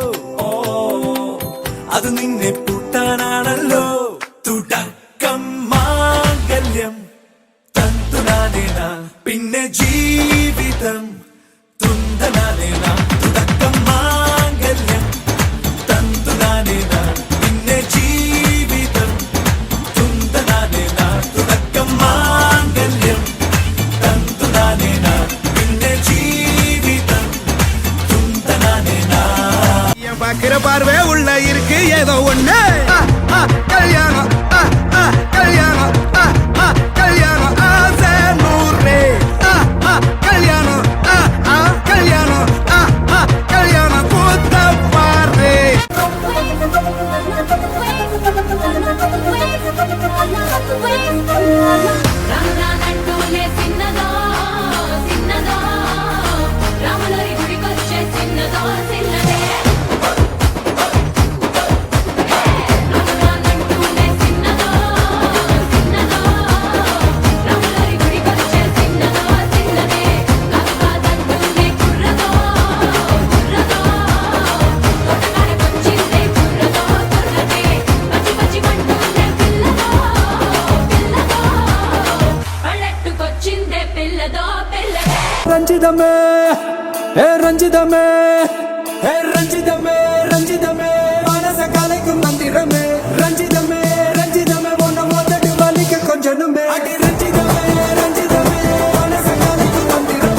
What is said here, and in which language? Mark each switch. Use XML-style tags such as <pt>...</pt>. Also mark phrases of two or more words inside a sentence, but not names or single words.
<ml>അത് നിന്നെ പൂട്ടാനാണല്ലോ തുടക്കം മാംഗല്യം തന്തുനാനേന പിന്നെ ജീവിതം തുന്തനാനേന തുടക്കം മാംഗല്യം തന്തുനാനേന പിന്നെ ജീവിതം തുന്തനാനേന തുടക്കം മാംഗല്യം തന്തുനാനേന പിന്നെ ജീവിതം തുന്തനാനേന.</ml> <ta>என் பாக்குற பார்வை உள்ள இருக்கு ஏதோ ஒண்ணு. கல்யாணம் கல்யாணம் கல்யாணம் ஆசை நூறு. கல்யாணம் கல்யாணம் கல்யாணம் கூத்த பாரு.</ta> <te>రానంటూనే చిన్నదో చిన్నదో రాములరి గుడికొచ్చే చిన్నదో చిన్నదే. రానంటూనే చిన్నదో చిన్నదో రాములరి గుడికొచ్చే చిన్నదో చిన్నదే. కాదంటూనే కుర్రదో కుర్రదో కొట్టకాడకొచ్చిందే కుర్రదో కుర్రదే. పచ్చి పచ్చి మంటూనే పిల్లదో పిల్లదో పల్లెట్టుకొచ్చిందే పిల్లదో పిల్లదే.</te> <ta>ரஞ்சிதமே ரஞ்சிதமே ரஞ்சிதமே ரஞ்சிதமே மனச கலைக்கும் மந்திரமே. ரஞ்சிதமே ரஞ்சிதமே ஒன்ன மோதடி வலிக்க கொஞ்சனுமே. அடி ரஞ்சிதமே ரஞ்சிதமே மனச கலைக்கும் மந்திரமே.</ta>